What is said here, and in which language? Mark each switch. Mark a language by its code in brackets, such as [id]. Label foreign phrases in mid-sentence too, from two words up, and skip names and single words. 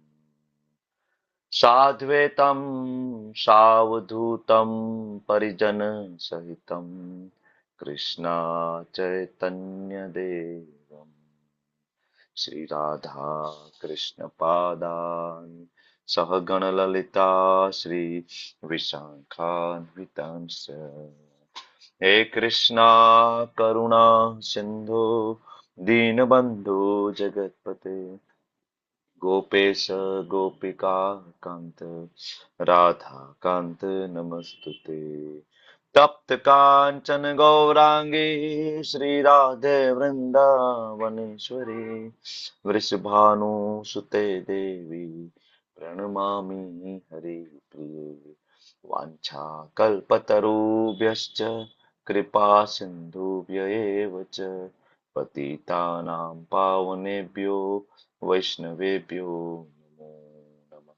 [sa] साद्वैतं सावधूतं परिजन सहितं कृष्ण चैतन्य देवम् श्री राधा कृष्ण पादान् सहगण ललिता श्री विशाखान्वितांश्च हे कृष्ण करुणा सिन्धु दीनबन्धु जगत्पते गोपेश गोपिका कांत राधा कांत नमस्तुते तप्त कांचन गौरांगी श्री राधे वृंदावनेश्वरी वृषभानुसुते देवी प्रणमामि हरिप्रिये वाञ्छा कल्पतरुभ्यश्च कृपा सिन्धुभ्य एव च पतितानां पावनेभ्यो वैष्णवेभ्यो नमो नमः।